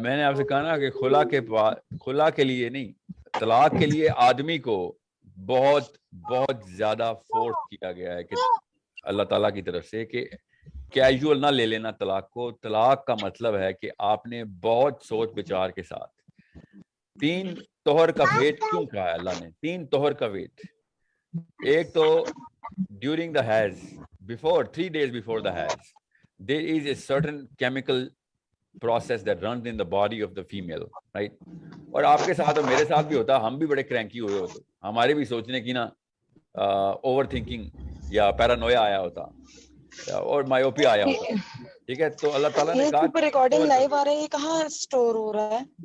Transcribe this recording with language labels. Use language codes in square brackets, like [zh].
[ur] میں نے آپ سے کہا نا کہ خلا کے لیے نہیں, طلاق کے لیے آدمی کو بہت بہت زیادہ فورس کیا گیا ہے کہ اللہ تعالیٰ کی طرف سے کہ کیجول نہ لے لینا طلاق کو. طلاق کا مطلب ہے کہ آپ نے بہت سوچ بچار کے ساتھ 3 طہر کا ویٹ کیوں کہا ہے اللہ نے, 3 طہر کا ویٹ. ایک تو [en] During the حیض, before 3 days before the haid, there is a certain chemical process that runs in the body of the female, right? [ur] اور آپ کے ساتھ اور میرے ساتھ بھی ہوتا, ہم بھی بڑے کرینکی ہوئے ہوتے, ہمارے بھی سوچنے کی نا اوور تھنکنگ یا پیرانویا آیا ہوتا. اور مایوپیا آیا ہوتا ہے, ٹھیک ہے. تو اللہ تعالیٰ نے کہا ریکارڈنگ لائیو آ رہا ہے, یہ کہاں اسٹور ہو رہا ہے؟